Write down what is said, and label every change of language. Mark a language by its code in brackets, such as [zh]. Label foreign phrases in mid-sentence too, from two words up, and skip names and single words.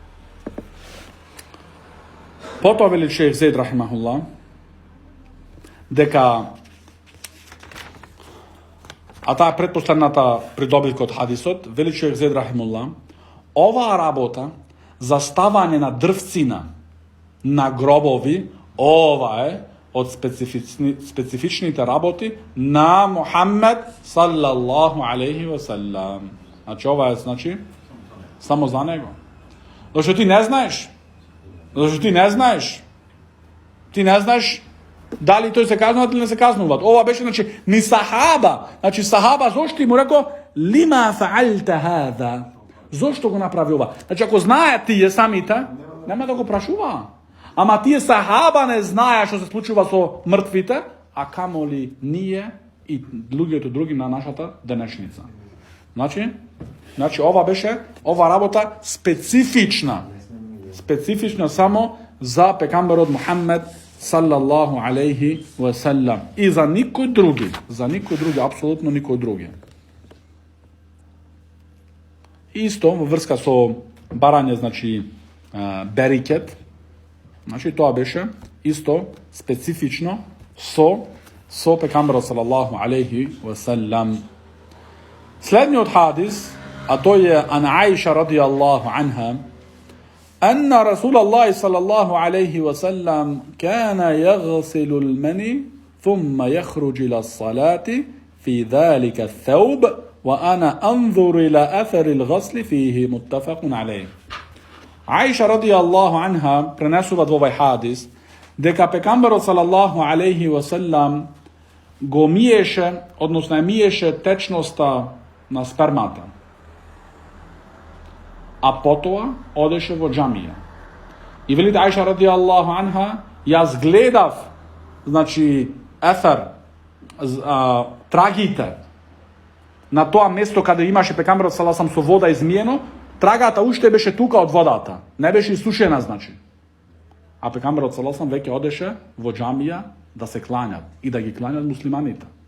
[mk] Потоа вели шейх Зейд рахимахуллах дека а таа предпоследната придобивка од хадисот, вели шейх Зейд рахимахуллах, оваа работа за ставање на дрвцина на гробови, ова е од специфичните работи на Мухаммед [ar] صلى الله عليه وسلم. [mk] Значи ова е само за него. Зашто ти не знаеш. Ти не знаеш дали тој се казнуваат или не се казнуваат. Ова беше ни сахаба. Значи сахаба зошто му рекол [ar] لم فعلت هذا. [mk] Зошто го направи ова? Значи ако знаат тие самите, нема да го прашува. Ама тие сахаба не знаеа што се случува со мртвите, а камоли ние и луѓето други на нашата денешница. Значи ова работа специфична само за пекамберот Мухаммед [ar] صلى الله عليه وسلم. [mk] И за никој други, апсолутно никој други. Исто во врска со барање, берикет, тоа беше исто специфично со пекамберот [ar] صلى الله عليه وسلم. [mk] Следниот хадис, а тој е [ar] عن عائشة رضي الله عنها, أن رسول الله صلى الله عليه وسلم كان يغسل المني ثم يخرج إلى الصلاة في ذلك الثوب وأنا أنظر إلى أثر الغسل فيه متفق عليه. [mk] Аиша [ar] رضي الله عنها [mk] пренесува овој хадис дека пекамберот [ar] صلى الله عليه وسلم [mk] го миеше, односно миеше течноста на спермата. А потоа одеше во џамија. И велите Аиша [ar] رضي الله عنها, [mk] јас гледав, ефер, трагите на тоа место каде имаше пекамберот салаллаху со вода измиено, трагата уште беше тука од водата, не беше исушена, А пекамберот салаллаху веќе одеше во џамија да се кланјат и да ги кланјат муслиманите.